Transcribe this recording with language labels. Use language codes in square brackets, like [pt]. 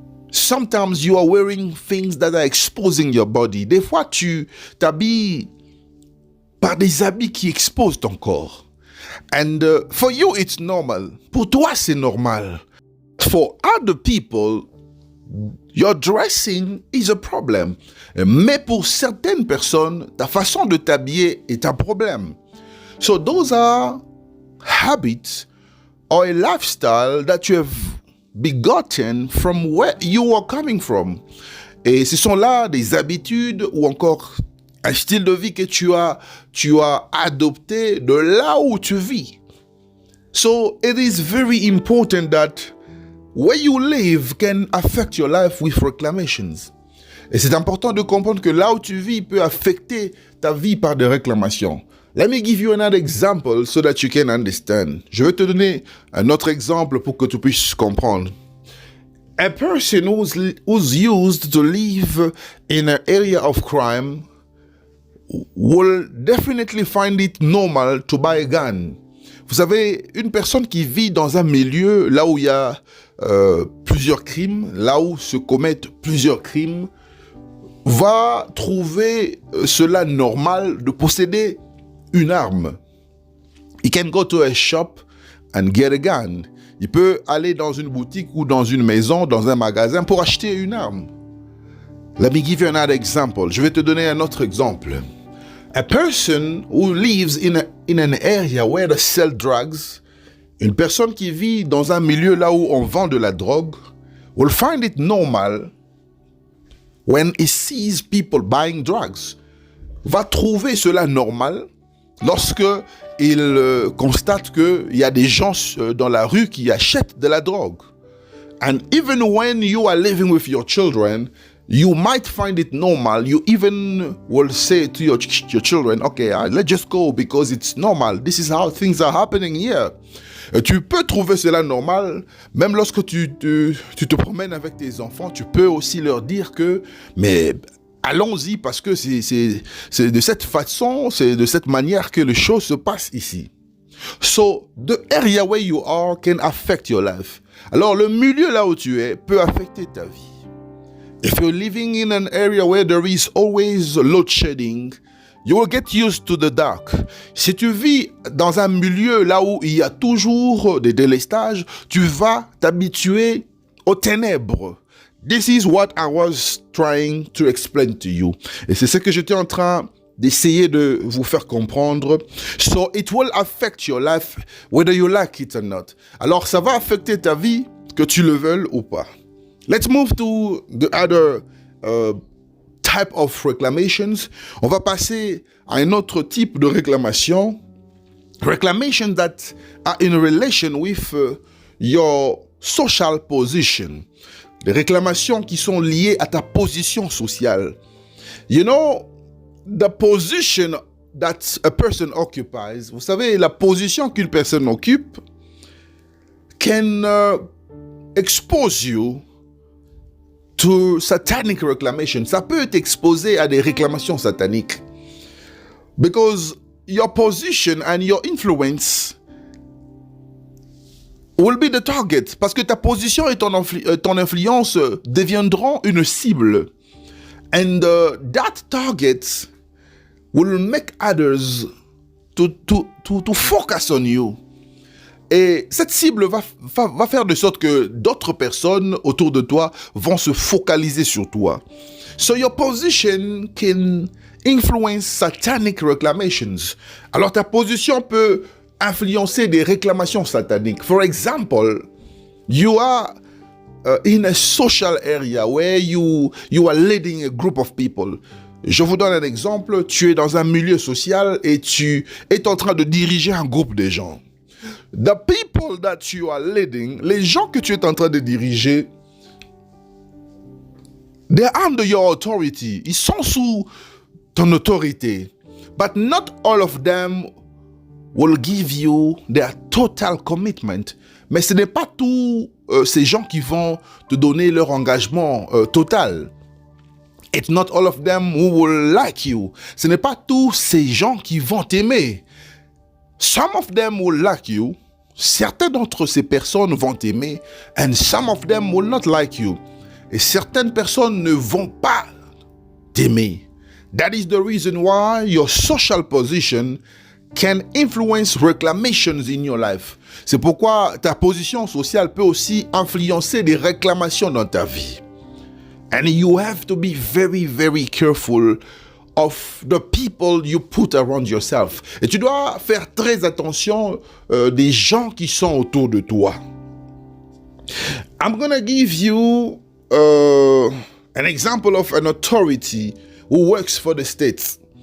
[en] Sometimes you are wearing things that are exposing your body. [fr] Des fois, tu t'habilles par des habits qui exposent ton corps. [en] And for you, it's normal. [fr] Pour toi, c'est normal. [en] For other people, your dressing is a problem. [fr] Mais pour certaines personnes, ta façon de t'habiller est un problème. [en] So those are habits or a lifestyle that you have begotten from where you are coming from. [fr] Et ce sont là des habitudes ou encore un style de vie que tu as adopté de là où tu vis. [en] So it is very important that where you live can affect your life with reclamations. [fr] Et c'est important de comprendre que là où tu vis peut affecter ta vie par des réclamations. [en] Let me give you another example so that you can understand. [fr] Je vais te donner un autre exemple pour que tu puisses comprendre. [en] A person who's used to live in an area of crime will definitely find it normal to buy a gun. [fr] Vous savez, une personne qui vit dans un milieu là où il y a plusieurs crimes, là où se commettent plusieurs crimes, va trouver cela normal de posséder une arme. [en] He can go to a shop and get a gun. [fr] Il peut aller dans une boutique ou dans une maison, dans un magasin pour acheter une arme. [en] Let me give you another example. [fr] Je vais te donner un autre exemple. [en] A person who lives in an area where they sell drugs, [fr] une personne qui vit dans un milieu là où on vend de la drogue, [en] will find it normal when he sees people buying drugs. [fr] Va trouver cela normal lorsque il constate qu'il y a des gens dans la rue qui achètent de la drogue. [en] And even when you are living with your children, you might find it normal. You even will say to your children, okay, let's just go because it's normal. This is how things are happening here. [fr] Tu peux trouver cela normal, même lorsque tu te promènes avec tes enfants, tu peux aussi leur dire que, mais allons-y parce que c'est de cette façon, c'est de cette manière que les choses se passent ici. [en] So, the area where you are can affect your life. [fr] Alors, le milieu là où tu es peut affecter ta vie. [en] If you're living in an area where there is always load shedding, you will get used to the dark. [fr] Si tu vis dans un milieu là où il y a toujours des délestages, tu vas t'habituer aux ténèbres. [en] This is what I was trying to explain to you. [fr] Et c'est ce que j'étais en train d'essayer de vous faire comprendre. [en] So it will affect your life, whether you like it or not. [fr] Alors ça va affecter ta vie, que tu le veuilles ou pas. [en] Let's move to the other type of reclamations. [fr] On va passer à un autre type de réclamation. [en] Reclamations that are in relation with your social position. [fr] Des réclamations qui sont liées à ta position sociale. [en] You know, the position that a person occupies, [fr] vous savez, la position qu'une personne occupe [en] can expose you to satanic reclamation. [fr] Ça peut t'exposer à des réclamations sataniques. [en] Because your position and your influence will be the target. [fr] Parce que ta position et ton influence deviendront une cible. [en] And that target will make others to focus on you. [fr] Et cette cible va faire de sorte que d'autres personnes autour de toi vont se focaliser sur toi. [en] So your position can influence satanic reclamations. [fr] Alors ta position peut influencer des réclamations sataniques. [en] For example, you are in a social area where you are leading a group of people. [fr] Je vous donne un exemple. Tu es dans un milieu social et tu es en train de diriger un groupe de gens. [en] The people that you are leading, [fr] les gens que tu es en train de diriger, [en] They're under your authority. [fr] Ils sont sous ton autorité. [en] But not all of them will give you their total commitment. [fr] Mais ce n'est pas tous ces gens qui vont te donner leur engagement total. [en] It's not all of them who will like you. [fr] Ce n'est pas tous ces gens qui vont t'aimer. [en] Some of them will like you. [fr] Certaines d'entre ces personnes vont t'aimer. [en] And some of them will not like you. [fr] Et certaines personnes ne vont pas t'aimer. [en] That is the reason why your social position can influence reclamations in your life. [fr] C'est pourquoi ta position sociale peut aussi influencer des réclamations dans ta vie. [en] And you have to be very, very careful of the people you put around yourself. [fr] Et tu dois faire très attention des gens qui sont autour de toi. [en] I'm gonna give you an example of an authority who works for the state.